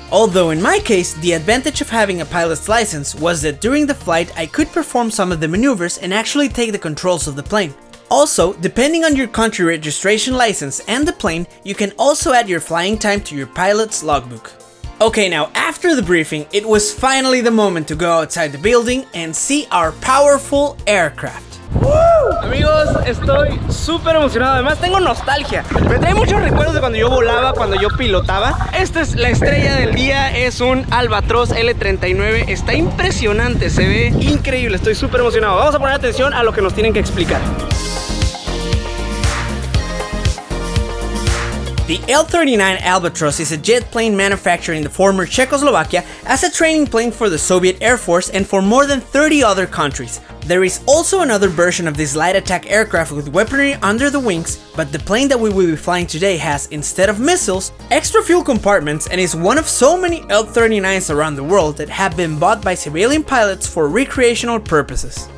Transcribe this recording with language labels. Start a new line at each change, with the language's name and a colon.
English: Although in my case, the advantage of having a pilot's license was that during the flight I could perform some of the maneuvers and actually take the controls of the plane. Also, depending on your country registration license and the plane, you can also add your flying time to your pilot's logbook. Okay, now after the briefing, it was finally the moment to go outside the building and see our powerful aircraft. ¡Woo!
Spanish: Amigos, estoy súper emocionado, además tengo nostalgia. Me trae muchos recuerdos de cuando yo volaba, cuando yo pilotaba. Esta es la estrella del día, es un Albatros L39. Está impresionante, se ve increíble, estoy súper emocionado. Vamos a poner atención a lo que nos tienen que explicar.
English: The L-39 Albatros is a jet plane manufactured in the former Czechoslovakia as a training plane for the Soviet Air Force and for more than 30 other countries. There is also another version of this light attack aircraft with weaponry under the wings, but the plane that we will be flying today has, instead of missiles, extra fuel compartments and is one of so many L-39s around the world that have been bought by civilian pilots for recreational purposes.